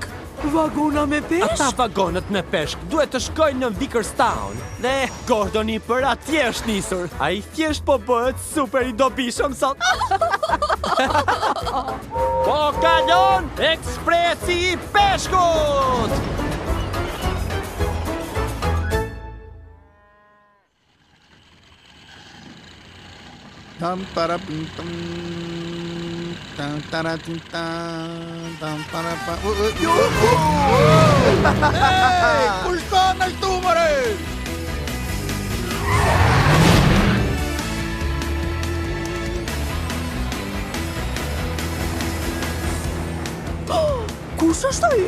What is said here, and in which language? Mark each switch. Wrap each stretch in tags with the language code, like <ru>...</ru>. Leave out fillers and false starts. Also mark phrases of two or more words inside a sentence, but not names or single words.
<sq>Vagona me peshk? Ata vagonët me peshk duhet të shkojnë në Vikerstown. Dhe Gordoni për atje është nisur. Ai thjesht po bëhet super i dobishëm sot. Po kalon ekspresi i peshkut! Tam tarapim tam tam taratim tam tarapa. Kushton në këtu, mëre! Kush është ai?</sq>